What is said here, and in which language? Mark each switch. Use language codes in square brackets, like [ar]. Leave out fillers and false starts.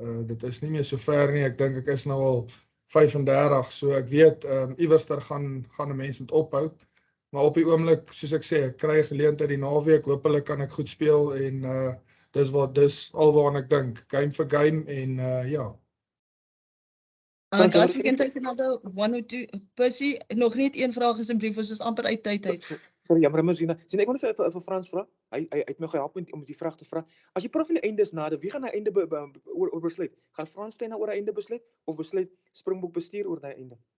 [af] Dit is nie meer so ver nie. Ek dink ek is nou al 35, so ek weet iewerster gaan 'n mens moet ophou. Maar op die oomblik, soos ek sê, ek kry 'n geleentheid die naweek, hopelik kan ek goed speel en dis alwaaraan ek dink, game vir game en ja. [en] Guys, we can take another one or two. [af] Percy, nog net een vraag asseblief, ons is amper uit tyd uit. Sorry, jammer, Mosina. Sien, ek wil net vir Frans vra. Hy het my gehelp om die vraag te vra. As jy praat van die einde is nader, wie gaan na einde oor besluit? Gaan Frans Steyn oor 'n einde besluit of besluit Springbok bestuur oor daai einde?